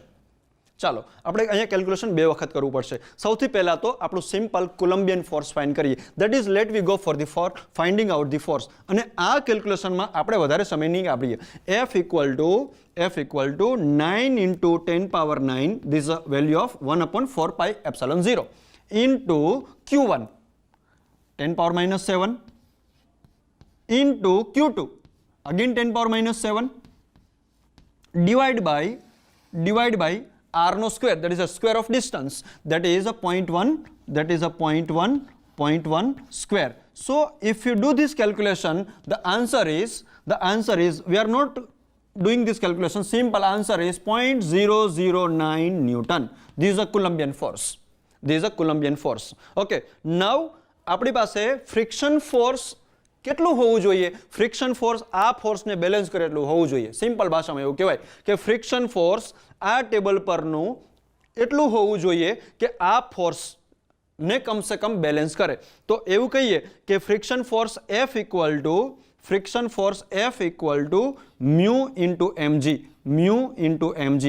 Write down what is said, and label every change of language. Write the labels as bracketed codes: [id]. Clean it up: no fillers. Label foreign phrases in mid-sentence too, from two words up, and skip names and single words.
[gu] ચાલો આપણે અહીંયા કેલ્ક્યુલેશન બે વખત કરવું પડશે. સૌથી પહેલાં તો આપણું [en] simple Coulombian force find [gu] કરીએ. [en] That is let we go for finding out the force. [gu] અને આ કેલ્ક્યુલેશનમાં આપણે વધારે સમય નહીં આપીએ. [en] F equal to 9 into 10 power 9, this is a value of 1/4 pi epsilon 0 into Q1 10 power minus 7 into Q2 again 10 power minus 7 divide by r no square, that is a square of distance, that is a 0.1 square. So if you do this calculation, the answer is we are not doing this calculation, simple answer is 0.009 Newton. This is a Coulombian force. Okay, now [gu] આપણી પાસે [en] friction force [gu] કેટલું હોવું જોઈએ? [en] friction force [gu] આ ફોર્સને બેલેન્સ કરે એટલું હોવું જોઈએ. સિમ્પલ ભાષામાં એવું કહેવાય કે [en] friction force [gu] આ ટેબલ પરનું એટલું હોવું જોઈએ કે આ ફોર્સને કમસે કમ બેલેન્સ કરે. તો એવું કહીએ કે [en] friction force F equal to mu into mg.